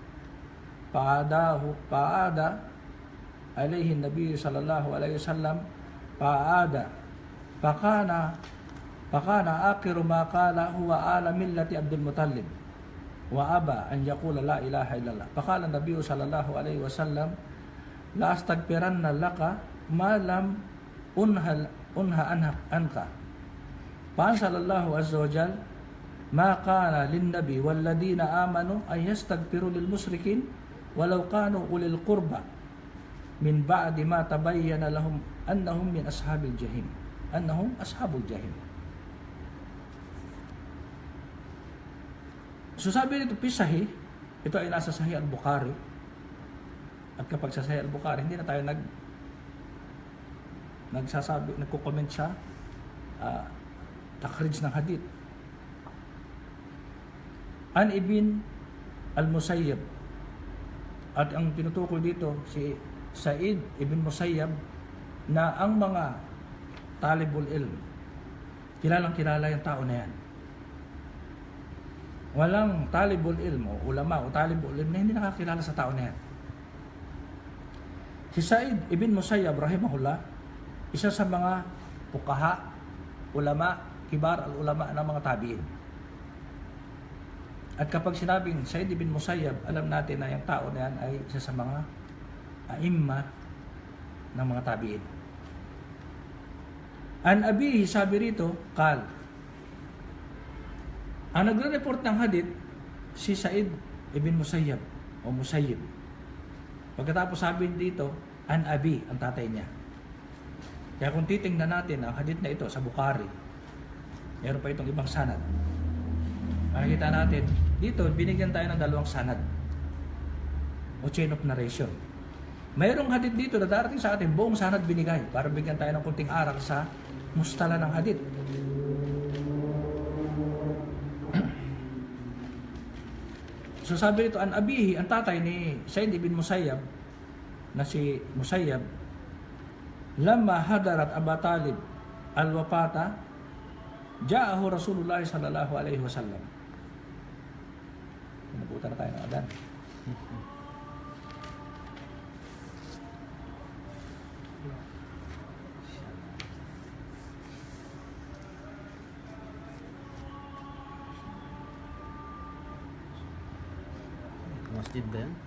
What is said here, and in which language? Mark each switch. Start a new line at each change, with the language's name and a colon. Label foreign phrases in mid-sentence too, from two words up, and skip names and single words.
Arabic: فعاد عليه النبي صلى الله عليه وسلم فعاد فكان آخر ما قال هو على ملة عبد المطلب وأبى أن يقول لا إله إلا الله فقال النبي صلى الله عليه وسلم لأستغفرن لك ما لم أنه عنك فصلى الله عز وجل ما كان للنبي والذين آمنوا أن يستغفروا للمشركين ولو كانوا أولي القربى من بعد ما تبين لهم أنهم من أصحاب الجحيم أصحاب الجحيم.
Filipino: So sabi nito Sahih, ito ay nasa Sahih al-Bukhari. At kapag sa Sahih al-Bukhari, hindi na tayo nagko-comment sa takhrij ng hadith. An Ibn al-Musayyab, at ang tinutukoy dito si Sa'id ibn Musayyab na ang mga
Arabic: طالب العلم,
Filipino: kilalang kilala yung tao na yan. Walang
Arabic: طالب العلم
Filipino: o ulama o
Arabic: طالب العلم
Filipino: na hindi nakakilala sa tao na yan. Si Sa'id ibn Musayyab rahimahullah, isa sa mga fuqaha, ulama,
Arabic: كبار العلماء
Filipino: ng mga tabi'in. At kapag sinabing Sa'id ibn Musayyab, alam natin na yung tao na yan ay isa sa mga aimma ng mga tabi'in.
Arabic: عن أبيه,
Filipino: sabi rito, qal. Ang nagre-report ng hadith, si Sa'id ibn Musayyab o Musayyib. Pagkatapos sabi dito,
Arabic: عن أبي,
Filipino: ang tatay niya. Kaya kung titingnan natin ang hadith na ito sa Bukhari, meron pa itong ibang sanad. Makikita natin, dito binigyan tayo ng dalawang sanad o
English: chain of narration.
Filipino: Mayroong hadith dito na darating sa atin, buong sanad binigay para bigyan tayo ng kunting aral sa mustala ng hadith. So sabi nito,
Arabic: عن أبيه,
Filipino: ang tatay ni Sa'id ibn Musayyab, na si Musayyab,
Arabic: لما حضرت أبا طالب الوفاة جاءه رسول الله صلى الله عليه وسلم.
Filipino: Pinabutan na tayo ng adan. Masjid ba yan?